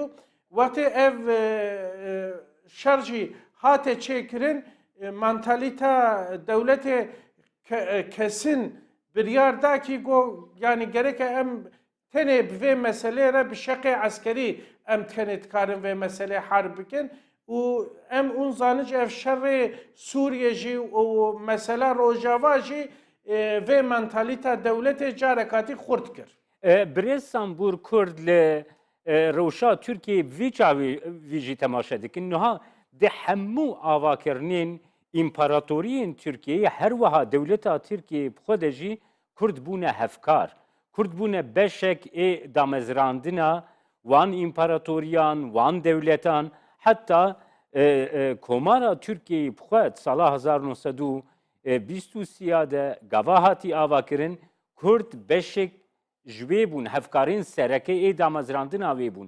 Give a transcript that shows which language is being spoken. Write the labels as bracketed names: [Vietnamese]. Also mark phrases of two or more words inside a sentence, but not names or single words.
[Kurdish] Watê ev şer jî hate çêkirin mentalîta dewletê kesin biryar da ki got yani gerek em tenê bi vê meselê re bi şeqê eskerî em tenê dikarin vê meselê harb bikin û em hûn zanin ji ev şerrê Sûriye jî û mesela Rojava jî vê mentalîta dewletê carekatî xurt kir. برێ سامبور کورد لە ڕەوشا تورکیە vî çavê vî jî temaşe dikin niha di hemû avakirinên împaratoriyên Tirkiyeyê her wiha dewleta Tirkiyeyê bi xwe de jî Kurd bûne hevkar. Kurd bûne beşek ê damezrandina wan împaratoriyan, wan dewletan heta Komara Tirkiyeyê bi xwe sala 1923 de gava hatî avakirin Kurd beşek ji wê bûn hevkarên sereke ê damezrandina wê bûn.